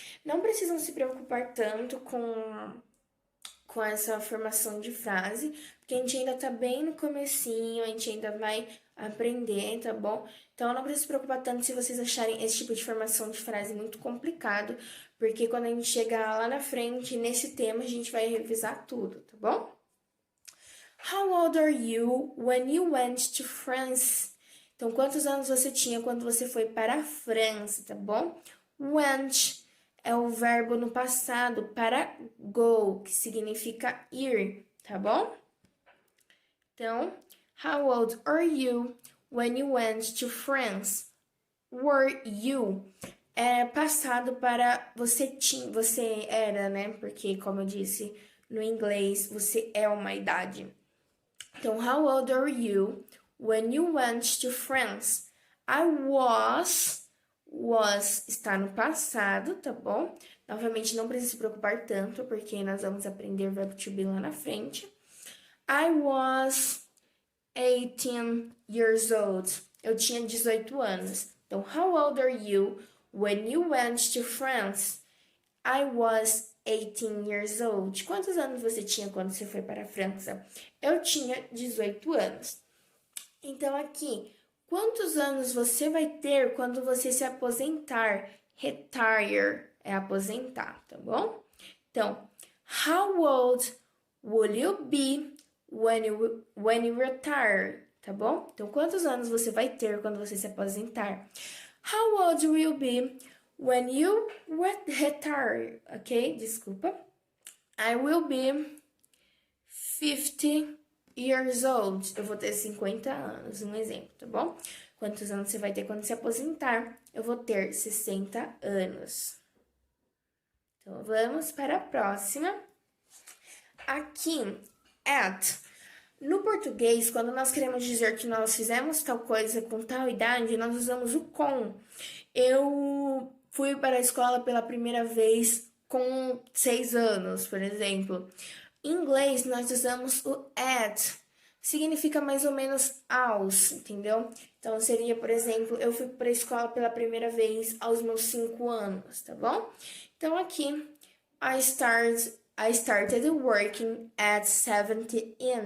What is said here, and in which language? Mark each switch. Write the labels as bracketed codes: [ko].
[pt] Não precisam se preocupar tanto com essa formação de frase, porque a gente ainda tá bem no comecinho, a gente ainda vai aprender, tá bom? Então, não precisa se preocupar tanto se vocês acharem esse tipo de formação de frase muito complicado, porque quando a gente chegar lá na frente, nesse tema, a gente vai revisar tudo, tá bom? [en] How old are you when you went to France? [pt] Então, quantos anos você tinha quando você foi para a França, tá bom? Went é o verbo no passado para go, que significa ir, tá bom? [en] Então, how old are you when you went to France? Were you? [pt] É passado para você era, né? Porque, como eu disse no inglês, você é uma idade. [en] Então, how old are you when you went to France? I was [pt] está no passado, tá bom? Novamente, não precisa se preocupar tanto, porque nós vamos aprender o verbo to be lá na frente. [en] I was 18 years old. [pt] Eu tinha 18 anos. [en] Então, how old are you when you went to France? I was 18 years old. [pt] Quantos anos você tinha quando você foi para a França? Eu tinha 18 anos. Então, aqui, quantos anos você vai ter quando você se aposentar? Retire é aposentar, tá bom? [en] Então, how old will you be when you retire? [pt] Tá bom? Então, quantos anos você vai ter quando você se aposentar? [en] How old will you be when you retire? Ok? [pt] Desculpa. [en] I will be 50 years old. [pt] Eu vou ter 50 anos, um exemplo, tá bom? Quantos anos você vai ter quando se aposentar? Eu vou ter 60 anos. Então, vamos para a próxima. Aqui, at. No português, quando nós queremos dizer que nós fizemos tal coisa com tal idade, nós usamos o com. Eu fui para a escola pela primeira vez com 6 anos, por exemplo. Em inglês, nós usamos o at. Significa mais ou menos aos, entendeu? Então, seria, por exemplo, eu fui para a escola pela primeira vez aos meus 5 anos, tá bom? Então, aqui, [en] I started working at 17.